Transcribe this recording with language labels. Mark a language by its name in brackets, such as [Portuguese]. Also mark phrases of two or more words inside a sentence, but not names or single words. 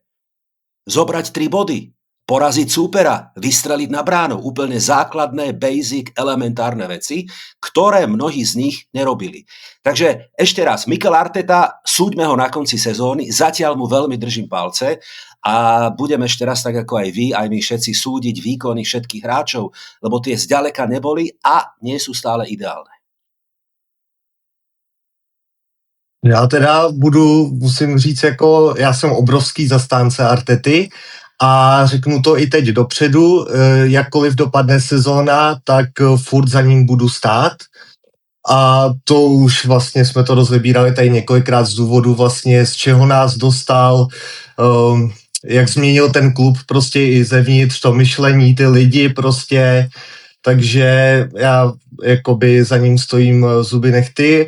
[Slovak] Zobrať 3 body, poraziť súpera, vystreliť na bránu, úplne základné, basic, elementárne veci, ktoré mnohí z nich nerobili. Takže ešte raz, Mikel Arteta, súďme ho na konci sezóny, zatiaľ mu veľmi držím palce a budem ešte raz, tak ako aj vy, aj my všetci súdiť výkony všetkých hráčov, lebo tie zďaleka neboli a nie sú stále ideálne. [Czech] Já teda musím říct, jako já jsem obrovský zastánce Artety a řeknu to i teď dopředu, jakkoliv dopadne sezóna, tak furt za ním budu stát. A to už vlastně jsme to rozebírali tady několikrát z důvodu vlastně, z čeho nás dostal, jak změnil ten klub prostě i zevnitř, to myšlení, ty lidi prostě, takže já jakoby za ním stojím zuby nechty.